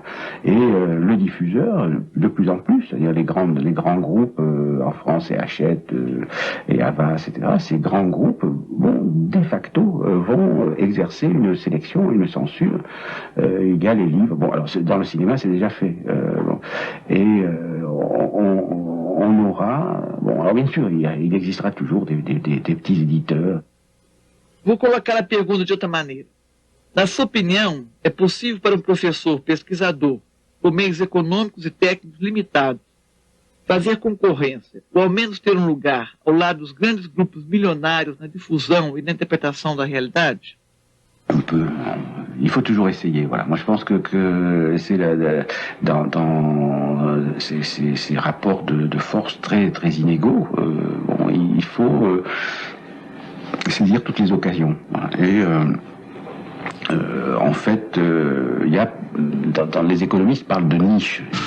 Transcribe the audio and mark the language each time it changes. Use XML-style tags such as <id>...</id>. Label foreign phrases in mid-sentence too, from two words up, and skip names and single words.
<fr>Et le diffuseur, de plus en plus, c'est-à-dire les grands groupes en France, et Hachette, et Havas, etc., ces grands groupes</fr> <la>de facto</la> <fr>vont exercer une sélection, une censure égale les livres. Bon, alors dans le cinéma, c'est déjà fait. Et on aura... Bon, alors bien sûr, il existera toujours des petits éditeurs.</fr> <pt>Vou colocar a pergunta de outra maneira. Na sua opinião, é possível para um professor, pesquisador, por meios econômicos e técnicos limitados, fazer concorrência, ou ao menos ter um lugar ao lado dos grandes grupos milionários na difusão e na interpretação da realidade?</pt> <fr>On peut, il faut toujours essayer. Voilà. Moi, je pense que c'est dans ces rapports de force très très inégaux. Il faut saisir toutes les occasions. Voilà. Et en fait, il y a dans les économistes parlent de niche.</fr>